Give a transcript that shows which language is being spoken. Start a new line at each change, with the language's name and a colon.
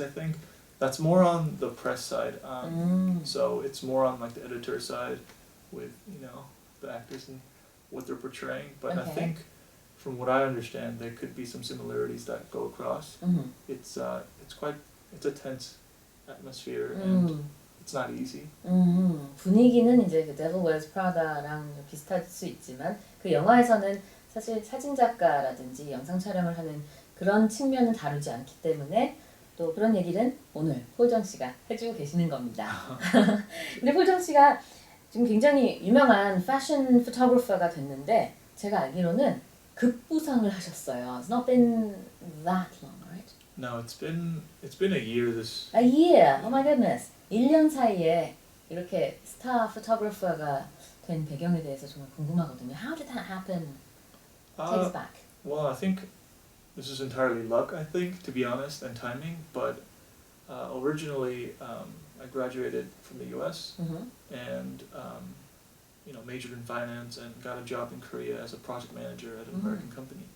English: I think that's more on the press side. So it's more on the editor side, with the actors and what they're portraying. But I think, from what I understand, there could be some similarities that go across. Mm-hmm. It's a tense atmosphere, and it's not easy.
Korean: 분위기는 이제 그 Devil Wears Prada랑 비슷할 수 있지만, 그 영화에서는 사실 사진 작가라든지 영상 촬영을 하는 그런 측면은 다루지 않기 때문에, 또 그런 얘기는 오늘 홀정 씨가 해주고 계시는 겁니다. 근데 홀정 씨가 지금 굉장히 유명한 패션 포토그래퍼가 됐는데, 제가 알기로는 급부상을 하셨어요.
English: It's not been that long, right? No, it's been a year. A year. Oh my goodness.
Korean: 1년 사이에 이렇게 스타 포토그래퍼가 된 배경에 대해서 정말 궁금하거든요.
English: How did that happen? Take us back. Well, I think this is entirely luck, I think, to be honest, and timing. But originally, I graduated from the U.S. And majored in finance and got a job in Korea as a project manager at an American company.